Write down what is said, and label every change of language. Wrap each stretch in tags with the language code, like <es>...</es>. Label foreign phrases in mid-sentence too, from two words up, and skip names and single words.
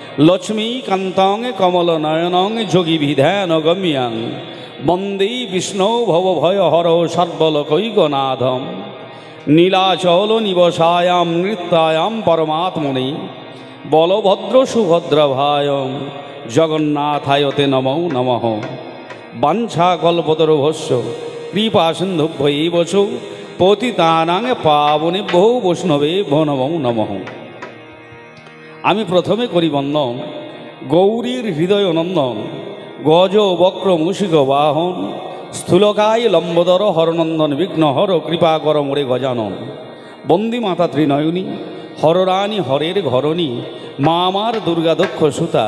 <sa>লক্ষ্মীকান্তং কমলনয়নং যোগীভিধানগম্যং বন্দে বিষ্ণু ভবভয়হর সর্বলোকৈকনাথম নীলাচল নিবসায়াম নৃত্যায়াম পরমাত্মনে বলভদ্র সুভদ্রভায়ং জগন্নাথায়তে নমো নমঃ। বাঞ্ছাকল্পতরুভ্যশ্চ কৃপা সিন্ধুভ্যৈব চ পতিতানাং পাবনেভ্যো বৈষ্ণবেভ্যো নমো নমঃ।</sa> <bn>আমি প্রথমে করি বন্দন গৌরীর হৃদয় নন্দন গজ বক্র মুশিক বাহন স্থূলকায় লম্বোদর হরনন্দন বিঘ্নহর কৃপা কর মোরে গজানন। বন্দি মাতা ত্রিনয়নী হররানী হরের ঘরণী মা আমার দুর্গা দক্ষ সুতা।</bn>